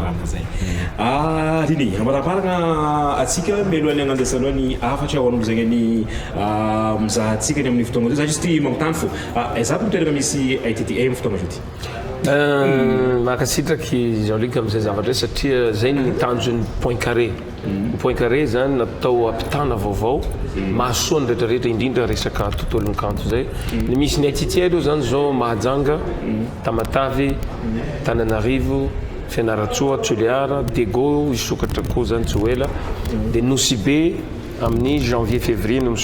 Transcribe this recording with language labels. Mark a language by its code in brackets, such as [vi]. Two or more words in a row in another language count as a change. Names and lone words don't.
[mg] zay riny amaraparagna atsika mialohan'ny agnandesanao ny afatra ho an'olo zegny ny mizahantsika ny amin'ny fotoagna za juste magnotany fo za mitoerana misy ITT amin'ny fotoagna zao ty makasitraky Jean-Luc amin'izay zavatra satria zay ny tanjon'ny point carré point carré zany natao ampitana vaovao mahasoa ny rehetrarehetra indrindra resaka tontolon'ny kanto zay ny misy ny ITT aloha zany zao Mahajanga Tamatavy Tananarivo Fianaratsoa Toliara Dego isokatra koa zany tsy ho ela dia Nosibe amin'ny [fr] janvier février [mg] no